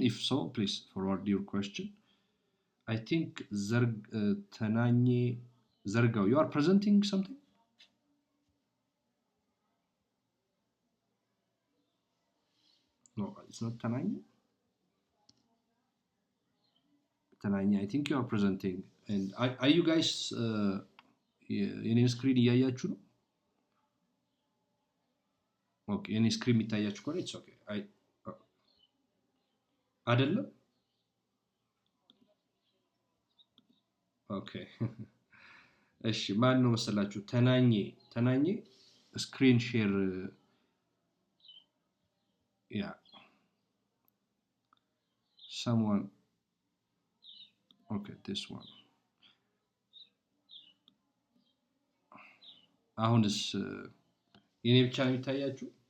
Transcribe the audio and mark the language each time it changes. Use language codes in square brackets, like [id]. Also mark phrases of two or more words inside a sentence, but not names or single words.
[en] If so, please forward your question. I think Tananye Zergo, you are presenting something? No, it's not Tananye. Tananye, I think you are presenting. And are you guys [am] የኔን ስክሪን እያያችሁ ነው? ኦኬ የኔ ስክሪን የሚታያችሁ ከሆነ [en] It's okay [am] አይደለም? ኦኬ እሺ ማን ነው መሰላችሁ? ተናኘ [en] screen share [am] ያ [en] someone okay this one [am] አሁንስ የኔ ብቻ ነው የሚታያችሁ?